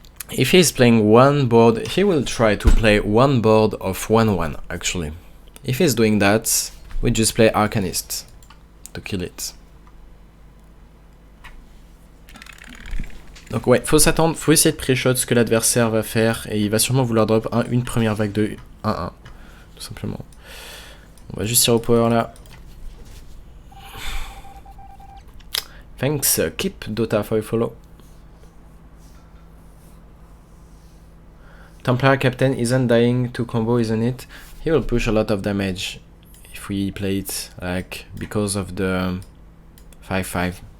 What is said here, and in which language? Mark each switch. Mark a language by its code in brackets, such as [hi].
[en] If he's playing one board, he will try to play one board of 1-1 actually. If he's doing that, we just play Arcanist to kill it. [fr] Donc ouais, faut s'attendre, faut essayer de pré-shot ce que l'adversaire va faire et il va sûrement vouloir drop une première vague de 1-1, tout simplement. On va juste tirer au power là. [en] Thanks, keep Dota for your follow. Templar Captain isn't dying to combo, isn't it? He will push a lot of damage if we play it, like, because of the 5-5.